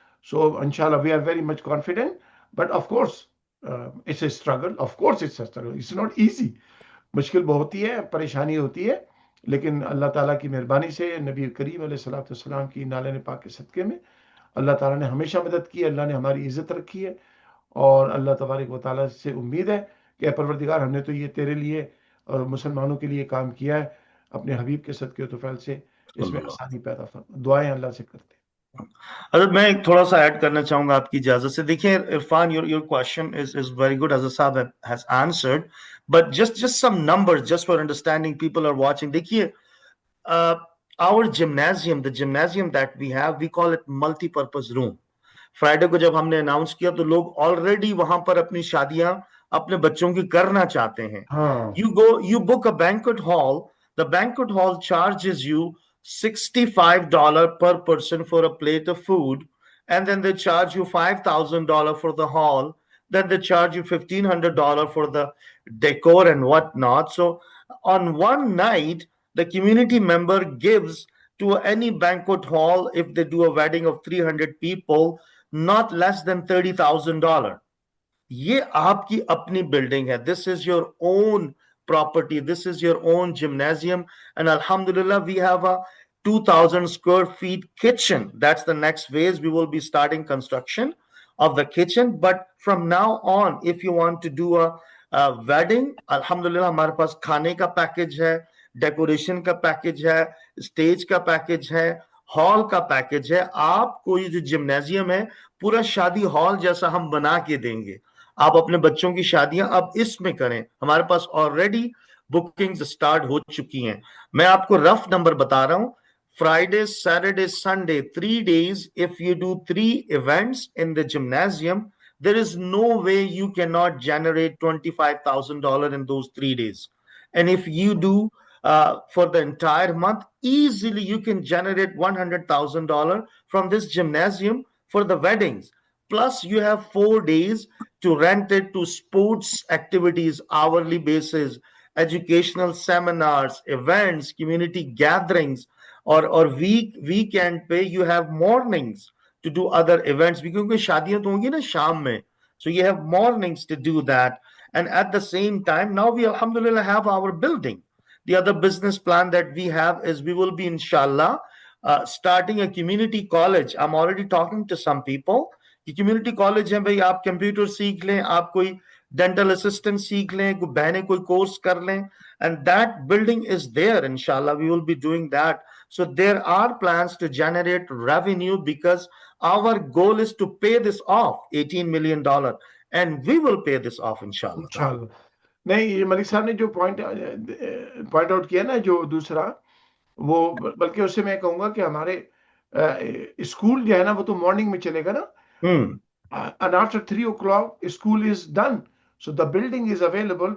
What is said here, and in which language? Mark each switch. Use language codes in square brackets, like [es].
[en] So inshallah we are very much confident, but of course it's a struggle. Of course it's a struggle. It's not easy. [ur] مشکل بہت ہوتی ہے, پریشانی ہوتی ہے, لیکن اللہ تعالیٰ کی مہربانی سے نبی کریم علیہ الصلوۃ والسلام کی نالے پاک کے صدقے میں اللہ تعالیٰ نے ہمیشہ مدد کی ہے, اللہ نے ہماری عزت رکھی ہے, اور اللہ تبارک و تعالیٰ سے امید ہے کہ اے پروردگار ہم نے تو یہ تیرے لیے اور مسلمانوں کے لیے کام کیا ہے, اپنے حبیب کے صدقے و طفیل سے اس میں آسانی پیدا فرما. دعائیں اللہ سے کرتے ہیں. حضرت میں ایک تھوڑا سا ایڈ کرنا چاہوں گا آپ کی اجازت سے. دیکھیں [en] Irfan, your question is very good. Hazrat Sahab has answered, but just some numbers just for understanding, people are watching. [ur] دیکھیے [en] our gymnasium, the gymnasium that we have, we call it multi-purpose room. [ur] Friday کو جب ہم نے announce کیا تو لوگ already وہاں پر اپنی شادیاں اپنے بچوں کی کرنا چاہتے ہیں. [en] you book a banquet hall. The banquet hall charges you $65 per person for a plate of food, and then they charge you $5,000 for the hall, then they charge you $1,500 for the decor and whatnot. So on one night the community member gives to any banquet hall, if they do a wedding of 300 people, not less than $30,000. [ur] یہ آپ کی اپنی building ہے. [en] This is your own property. This is your own gymnasium. And alhamdulillah, we have a 2,000 square feet kitchen. That's the next phase. We will be starting construction of the kitchen. But from now on, if you want to do a wedding, [ur] alhamdulillah, ہمارے پاس کھانے کا package ہے, decoration کا package ہے, stage کا package ہے, hall کا package ہے. آپ کو یہ جو جمنازیم ہے پورا شادی ہال جیسا ہم بنا کے دیں گے. آپ اپنے بچوں کی شادیاں اب اس میں کریں. ہمارے پاس آلریڈی بکنگز سٹارٹ ہو چکی ہیں. میں آپ کو رف نمبر بتا رہا ہوں. [en] Friday, Saturday, Sunday, 3 days, if you do 3 events in the gymnasium, there is no way you cannot generate $25,000 in those 3 days. And if you do for the entire month, easily you can generate $100,000 from this gymnasium for the weddings. Plus you have 4 days to rent it to sports activities, hourly basis, educational seminars, events, community gatherings, [ur] اور [en] weekend پہ you have mornings to do other events, [ur] کیونکہ شادیاں تو ہوں گی نا شام میں, [en] so you have mornings to do that. And at the same time, now we alhamdulillah have our building. The other business plan that we have is we will be inshallah starting a community college. I'm already talking to some people. [ur] کہ community college ہے بھائی, آپ computer سیکھ لیں, آپ کوئی dental assistant سیکھ لیں, کوئی بہنیں کوئی کورس کر لیں, [en] and that building is there. Inshallah we will be doing that. So there are plans to generate revenue because our goal is to pay this off, $18 million, and we will pay this off inshallah. [ur] نہیں, یہ ملک صاحب نے جو point out کیا نا جو دوسرا, وہ بلکہ اس سے میں کہوں گا کہ ہمارے اسکول جو ہے نا وہ تو مارننگ میں چلے گا نا, [en] and after 3 o'clock school is done, so the building is available.